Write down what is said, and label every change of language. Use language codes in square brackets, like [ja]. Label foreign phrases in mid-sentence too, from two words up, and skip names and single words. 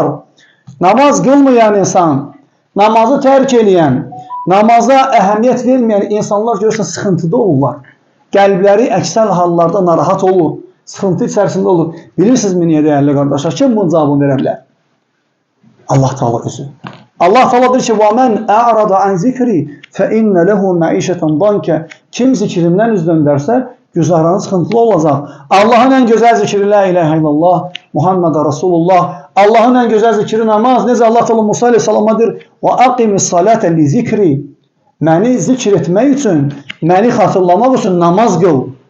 [az] Namaz qılmayan insan, namazı tərk eləyən, namaza əhəmiyyət verməyən insanlar görürsən sıxıntıda olurlar. Qəlbləri əksər hallarda narahat olur, sıxıntı içərisində olur. Bilirsinizmi niyə dəyərli qardaşlar? Kim bunun cavabını verə bilər? Allah Teala özü. Allah Teala deyir ki, [ar] وَمَنْ أَعْرَضَ عَنْ ذِكْرِي فَإِنَّ لَهُ مَعِيشَةً ضَنْكَ. [az] Kim zikrimdən üz döndərsə, güzəranı sıxıntılı olacaq. Allahın ən gözəl zikri [ar] لا إله إلا الله محمد رسول الله. [az] Allahın ən gözəl zikri namaz. Necə Allah Teala Musa əleyhissalama deyir: [ar] "وأقم الصلاة لذكري." [az] Məni zikr etmək üçün, məni xatırlamaq üçün namaz qıl.